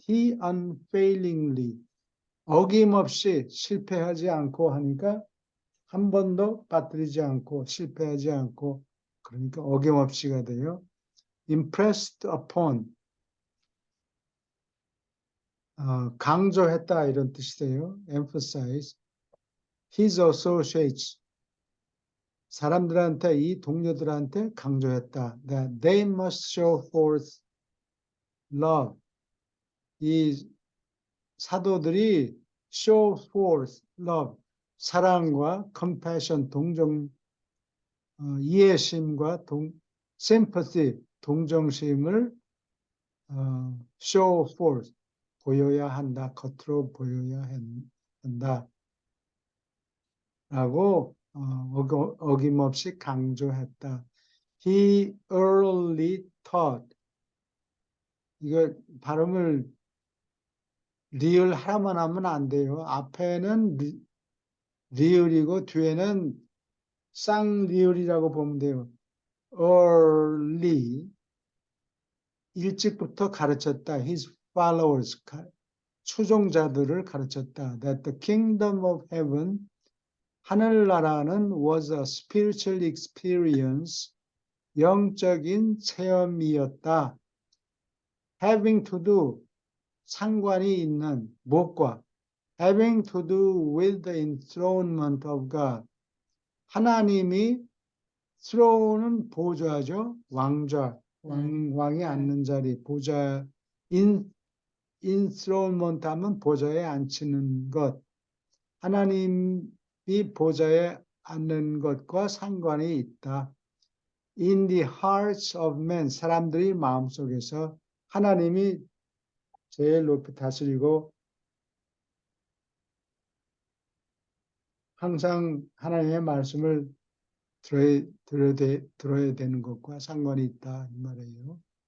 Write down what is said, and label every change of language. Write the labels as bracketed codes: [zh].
[en] He unfailingly, [ko] 어김없이 실패하지 않고 하니까 한 번도 빠뜨리지 않고 실패하지 않고 그러니까 어김없이가 돼요. [en] impressed upon, [ko] 강조했다 이런 뜻이 돼요. [en] emphasize his associates, [ko] 사람들한테 이 동료들한테 강조했다. [en] that they must show forth love, [ko] 이 사도들이 [en] show forth love, [ko] 사랑과 [en] compassion, [ko] 이해심과 [en] sympathy, [ko] 동정심을 [en] show forth, [ko] 보여야 한다. 겉으로 보여야 한다. 라고 어김없이 강조했다. [en] He early taught. [ko] 이거 발음을 리을 하나만 하면 안 돼요. 앞에는 리을이고 뒤에는 쌍리을이라고 보면 돼요. early 일찍부터 가르쳤다. [en] His followers [ko] 추종자들을 가르쳤다. [en] That the kingdom of heaven [ko] 하늘나라는 [en] was a spiritual experience [ko] 영적인 체험이었다. [en] Having to do [ko] 상관이 있는 무엇과 [en] having to do with the enthronement of God [ko] 하나님이 [en] throne은 보좌죠. [ko] 왕좌 왕이 앉는 자리 보좌 enthronement 하면 보좌에 앉히는 것 하나님이 보좌에 앉는 것과 상관이 있다. [en] In the hearts of men [ko] 사람들의 마음속에서 하나님이 제일 높이 다스리고 항상 하나님의 말씀을 들어야 되는 것과 상관이 있다 이 말이에요.